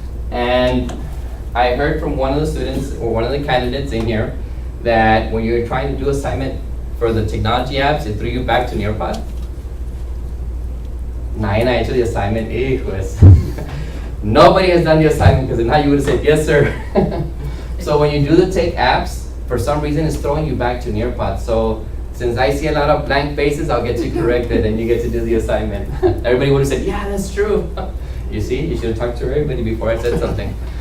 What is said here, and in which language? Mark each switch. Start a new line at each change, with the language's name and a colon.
English: And I heard from one of the students, or one of the candidates in here, that when you're trying to do assignment for the technology apps, it threw you back to Nearpod.
Spanish: Nadie ha hecho
English: the assignment,
Spanish: hijos.
English: Nobody has done the assignment because if not, you would have said, yes, sir. So when you do the tech apps, for some reason, it's throwing you back to Nearpod. So since I see a lot of blank faces, I'll get you corrected and you get to do the assignment. Everybody would have said, yeah, that's true. You see, you should have talked to everybody before I said something.